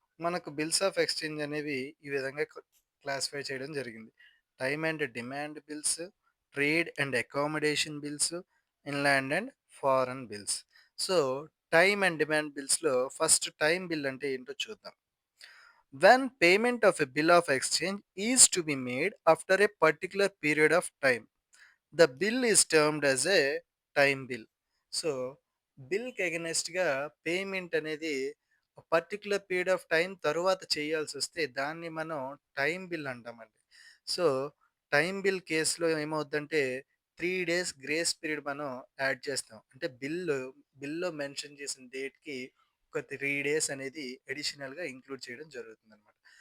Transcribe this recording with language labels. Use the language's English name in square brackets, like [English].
[Telugu] మనకు bills of exchange అనేవి ఈ విధంగా క్లాసిఫై చేయడం జరిగింది. Time and demand bills, trade and accommodation bills, inland and foreign bills. So time and demand బిల్స్లో first time bill అంటే ఏంటో చూద్దాం. [English] When payment of a bill of exchange is to be made after a particular period of time, the bill is termed as a time bill. [Telugu] So బిల్కి అగెనెస్ట్గా payment అనేది particular period of time తరువాత చేయాల్సి వస్తే దాన్ని మనం time bill అంటామండి. So time bill కేసులో ఏమవుద్దంటే 3 days grace period మనం add చేస్తాం. అంటే బిల్లో మెన్షన్ చేసిన డేట్కి ఒక 3 డేస్ అనేది అడిషనల్గా ఇంక్లూడ్ చేయడం జరుగుతుంది అనమాట.